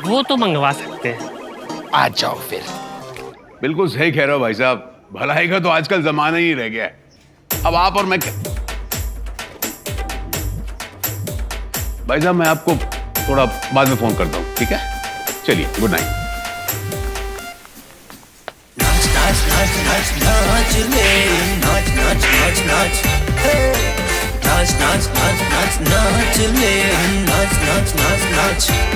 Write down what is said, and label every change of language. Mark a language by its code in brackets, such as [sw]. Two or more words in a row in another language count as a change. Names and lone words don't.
[hi] वो तो मंगवा सकते हैं। आ जाओ फिर। बिल्कुल सही कह रहे हो भाई साहब, भलाई का तो आजकल जमाना ही रह गया है। अब आप और मैं भाई साहब, मैं आपको थोड़ा बाद में फोन करता हूँ, ठीक है? चलिए, [en] गुड नाइट। [hi] नाच नाच नाच नाच ले, नाच नाच नाच नाच, नाच नाच नाच नाच नाच ले, नाच नाच नाच नाच।